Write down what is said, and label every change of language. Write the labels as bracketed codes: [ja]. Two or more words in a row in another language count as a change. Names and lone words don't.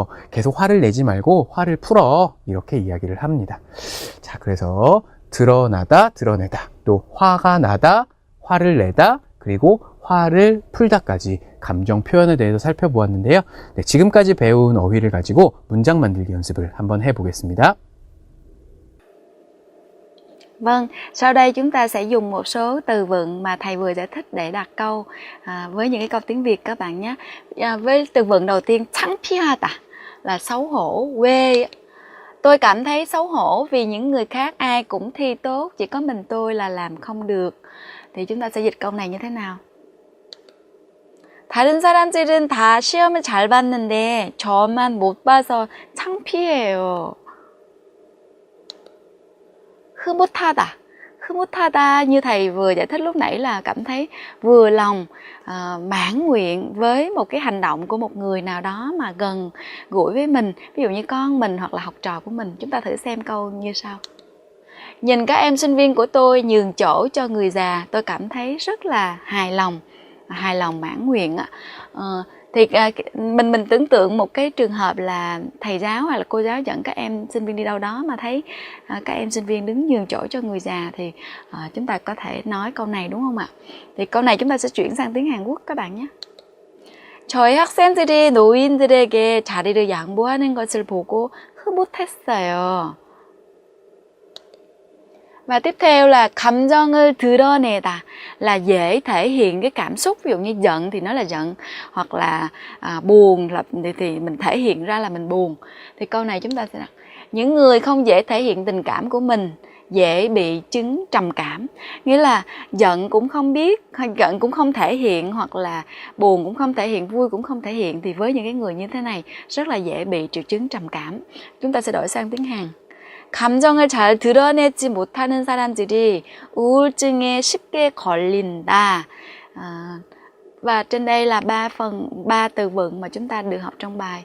[ko] 계속 화를 내지 말고 화를 풀어 이렇게 이야기를 합니다. 자, 그래서 드러나다, 드러내다, 또 화가 나다, 화를 내다, 그리고 화를 풀다까지 감정 표현에 대해서 살펴보았는데요. 네, 지금까지 배운 어휘를 가지고 문장 만들기 연습을 한번 해보겠습니다. [vi] Vâng, sau đây chúng ta sẽ dùng một số từ vựng mà thầy vừa giải thích để đặt câu với những cái câu tiếng Việt các bạn nhé. Với từ vựng đầu tiên, 창피하다 là xấu hổ, quê. Tôi cảm thấy xấu hổ vì những người khác ai cũng thi tốt, chỉ có mình tôi là làm không được. Thì chúng ta sẽ dịch câu này như thế nào? [ko] 다른 사람들은 다 시험을 잘 봤는데 저만 못 봐서 창피해요. 흐뭇하다. [vi] 흐뭇하다 như thầy vừa giải thích lúc nãy là cảm thấy vừa lòng, mãn nguyện với một cái hành động của một người nào đó mà gần gũi với mình. Ví dụ như con mình hoặc là học trò của mình. Chúng ta thử xem câu như sau. Nhìn các em sinh viên của tôi nhường chỗ cho người già, tôi cảm thấy rất là hài lòng mãn nguyện. Thì mình tưởng tượng một cái trường hợp là thầy giáo hoặc là cô giáo dẫn các em sinh viên đi đâu đó mà thấy các em sinh viên đứng nhường chỗ cho người già thì chúng ta có thể nói câu này đúng không ạ? Thì câu này chúng ta sẽ chuyển sang tiếng Hàn Quốc các bạn nhé. [ko] 저희 학생들이 노인들에게 자리를 양보하는 것을 보고 흐뭇했어요. [vi] Và tiếp theo là [ko] 감정을 드러내다, [vi] là dễ thể hiện cái cảm xúc. Ví dụ như giận thì nó là giận, hoặc là buồn thì mình thể hiện ra là mình buồn. Thì câu này chúng ta sẽ đặt những người không dễ thể hiện tình cảm của mình dễ bị chứng trầm cảm. Nghĩa là giận cũng không biết, giận cũng không thể hiện, hoặc là buồn cũng không thể hiện, vui cũng không thể hiện. Thì với những cái người như thế này rất là dễ bị triệu chứng trầm cảm. Chúng ta sẽ đổi sang tiếng Hàn. [ko] 감정을 잘 드러내지 못하는 사람들이 우울증에 쉽게 걸린다. [vi] Và trên đây là 3 từ vựng mà chúng ta được học trong bài.